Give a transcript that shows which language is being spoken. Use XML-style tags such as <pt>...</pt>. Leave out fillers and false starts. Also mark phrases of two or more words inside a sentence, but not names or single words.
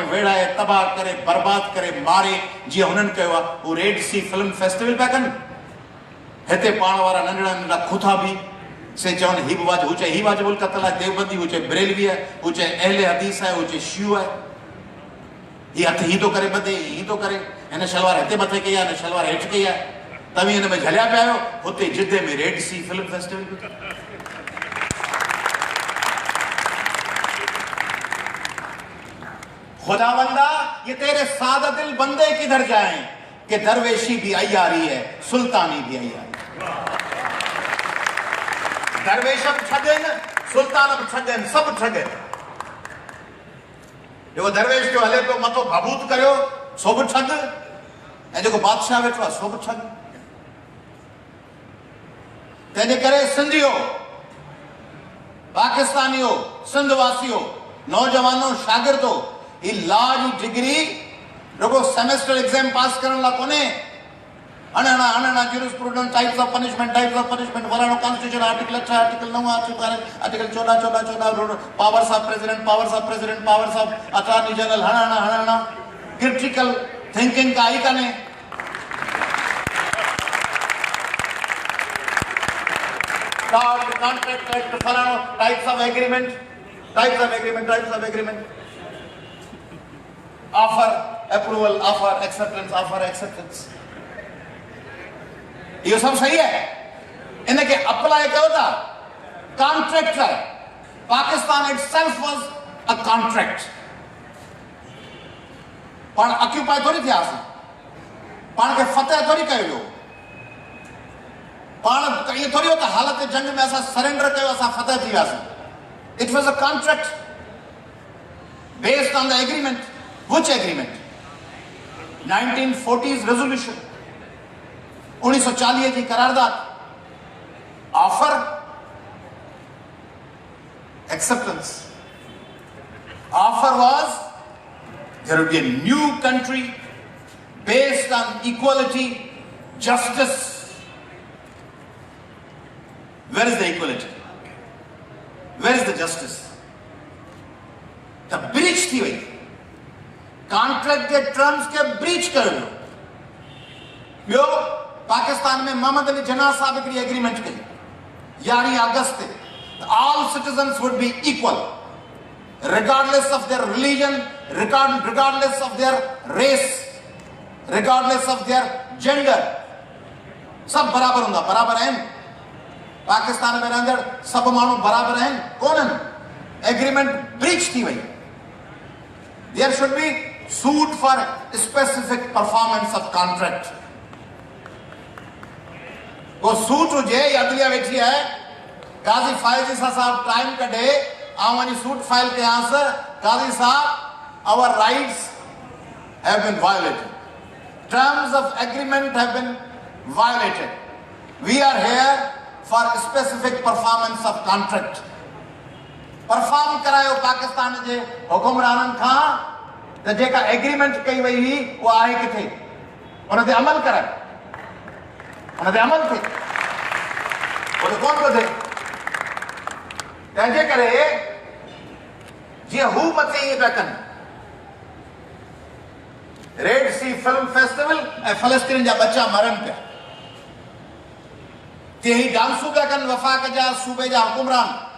<sd>वेड़ाए तबाह करे बर्बाद करे मारे जीअं हुननि कयो आहे उहो रेड सी फिल्म फेस्टिवल पिया कनि हिते पाण वारा नंढड़ा नंढड़ा खुथा बि से चवनि ही वाजिबुल क़त्ल आहे देवबंदी हू चए बरेलवी आहे हू चए अहले हदीस आहे हू चए शियो आहे हीअ हथ हीअं थो करे ॿधे हीअं थो करे हिन शलवार हिते मथे कई आहे हिन शलवार हेठि कई आहे तव्हीं हिन में झलिया पिया आहियो हुते जिद्दे में रेड सी फिल्म फेस्टिवल</sd> <ur>خداوندا یہ تیرے سادہ دل بندے کدھر جائیں کہ درویشی بھی عیاری ہے سلطانی بھی عیاری</ur> <sd>दरवेश बि ठगनि सुल्तान बि ठगनि सभु ठगनि जेको दरवेश जो हले पियो मथो भाबूत करियो सो बि ठग ऐं जेको बादशाह वेठो आहे सो बि ठग तंहिंजे करे सिंधियो पाकिस्तानियो सिंध वासियो नौजवानो शागिर्दो ही लॉ जी डिग्री रुगो</sd> <en>semester exam</en> <sd>पास करण लाइ कोन्हे अणना</sd> <en>jurisprudence types of punishment</en> <sd>फलाणो</sd> <en>constitution article 8 article 9 article 14 powers of president powers of attorney general</en> <sd>हणना</sd> <en>critical thinking</en> <sd>का ही काने</sd> <en>contract act फलाणो types of agreement offer approval offer acceptance</en> <ur>یہ سب صحیح ہے ان کے</ur> <en>अप्लाई</en> <sd>कयो था</sd> <en>कॉन्ट्रैक्ट है Pakistan itself was a contract</en> <sd>पाण ऑक्यूपाई थोड़ी थिया पाण के फतेह थोड़ी कयो वियो पाण ये थोड़ी होता हालत जंग में असा सरेंडर कयो असा फतेह थी वियासीं</sd> <en>it was a contract based on the agreement which agreement 1940s रेजोल्यूशन</en> <ur>1940 کی قرارداد</ur> <en>ऑफर acceptance offer was there would be a new country based on equality justice where is the equality where is the justice the breach</en> <sd>थी वही कॉन्ट्रैक्ट के टर्म्स के ब्रीच कर ॿियो पाकिस्तान में मोहम्मद अली जिन्ना साहब हिकिड़ी एग्रीमेंट कई 11 अगस्त ते</sd> <en>all citizens would be equal regardless of their religion regardless of their race regardless of their gender</en> <sd>सब बराबर हूंदा बराबर आहिनि पाकिस्तान में रहंदड़ सब माण्हू बराबर आहिनि कोन्हनि एग्रीमेंट ब्रीच थी वही।</sd> <en>there should be suit for specific performance of contract.</en> <sd>वो सूट हुजे या अदलिया वेठी है, काजी फाइज़ साहब टाइम कढे आऊं वञी सूट फाइल कयांस, काजी साहब</sd> <en>our rights have been violated, terms of agreement have been violated, we are here for specific performance of contract.</en> <sd>परफॉर्म करायो पाकिस्तान जे हुकुमराननि खां त जेका एग्रीमेंट कई वई हुई उहा आहे किथे, उन ते अमल कराए, उन ते अमल थिए, वो तो कोन थो थिए। तंहिंजे करे जीअं हू मथे ईअं पिया कनि, रेड सी फिल्म फेस्टिवल ऐं फलस्तीन जा बच्चा मरनि पिया, तीअं ही डांसूं पिया कनि वफ़ाक़ जा सूबे जा हुकुमरान।</sd>